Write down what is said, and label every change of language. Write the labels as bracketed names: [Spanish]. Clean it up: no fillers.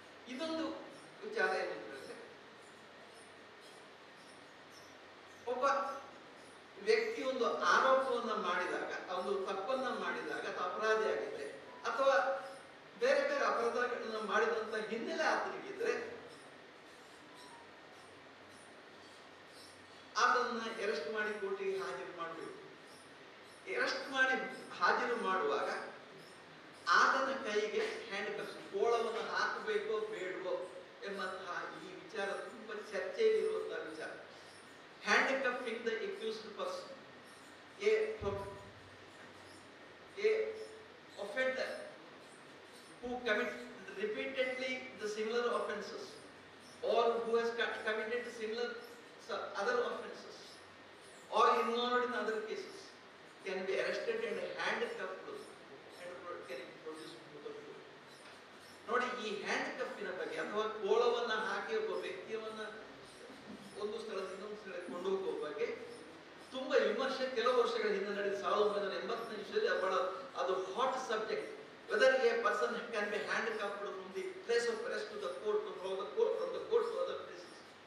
[Kannada] ಇದೊಂದು ವಿಚಾರ ಏನಂತಂದ್ರೆ, ಒಬ್ಬ ವ್ಯಕ್ತಿ ಒಂದು ಆರೋಪವನ್ನು ಮಾಡಿದಾಗ, ಒಂದು ತಪ್ಪನ್ನ ಮಾಡಿದಾಗ ಅಥವಾ ಅಪರಾಧಿ ಆಗಿದ್ರೆ ಅಥವಾ ಬೇರೆ ಬೇರೆ ಅಪರಾಧಗಳನ್ನ ಮಾಡಿದಂತ ಹಿನ್ನೆಲೆ ಆತನಿಗಿದ್ರೆ ಅದನ್ನ ಅರೆಸ್ಟ್ ಮಾಡಿ ಕೋರ್ಟಿಗೆ ಹಾಜರು ಮಾಡಬೇಕು. ಅರೆಸ್ಟ್ ಮಾಡಿ ಹಾಜರು ಮಾಡುವಾಗ ಆತನ ಕೈಗೆ ಹ್ಯಾಂಡ್ ಕಫ್ಸ್, ಕೋಳವನ್ನು ಹಾಕಬೇಕೋ ಬೇಡವೋ ಎಂಬಂತಹ ಈ ವಿಚಾರ ತುಂಬಾ ಚರ್ಚೆಯಲ್ಲಿರುವಂತಹ ವಿಚಾರ. [English] Hand cuffing the accused person, a offender who commits repeatedly the similar offences or who has committed similar other offences or involved in other cases can be arrested and handcuffed and can be produced to the court. [Kannada] ನೋಡಿ, ಈ hand ಕಫಿನ ಬಗ್ಗೆ ಅಥವಾ ಕೋಳವನ್ನ ಹಾಕಿ ಒಬ್ಬ ವ್ಯಕ್ತಿಯವನ್ನ ಒಂದು ಸ್ಥಳದಿಂದ ಇನ್ನೊಂದು ಸ್ಥಳಕ್ಕೆ ಕೊಂಡು ಹೋಗುವ ಬಗ್ಗೆ ತುಂಬಾ ವಿಮರ್ಶೆ ಕೆಲವು ವರ್ಷಗಳ ಹಿಂದೆ ನಡೆದ 1985 ಅದು hot subject. [English] Whether a person can be hand cuffed from the place of arrest to the court, from the court to other places.